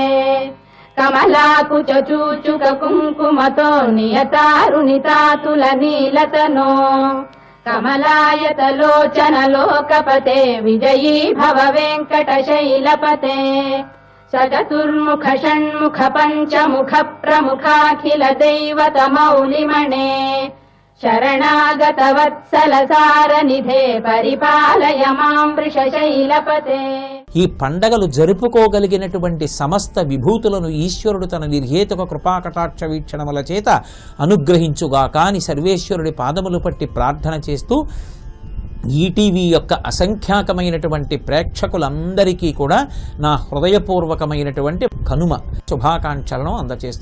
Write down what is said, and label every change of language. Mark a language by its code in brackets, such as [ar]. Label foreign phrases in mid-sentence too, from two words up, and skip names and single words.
[sa] कमलाकुचूचुक कुङ्कुमतो नियतारुणितातुलनीलतनो कमलायतलोचन लोकपते विजयी भव वेङ्कटशैलपते। सचतुर्मुख षण्मुख पञ्चमुख प्रमुखाखिल दैवतमौलिमणे शरणागत वत्सल सारनिधे परिपालय मां वृषशैलपते। [te] ఈ పండగలు జరుపుకోగలిగినటువంటి సమస్త విభూతులను ఈశ్వరుడు తన నిర్హేతుక కృపాకటాక్ష వీక్షణముల చేత అనుగ్రహించుగాక అని సర్వేశ్వరుడి పాదములు పట్టి ప్రార్థన చేస్తూ ఈటీవీ యొక్క అసంఖ్యాకమైనటువంటి ప్రేక్షకులందరికీ కూడా నా హృదయపూర్వకమైనటువంటి కనుమ శుభాకాంక్షలను అందజేస్తున్నాను.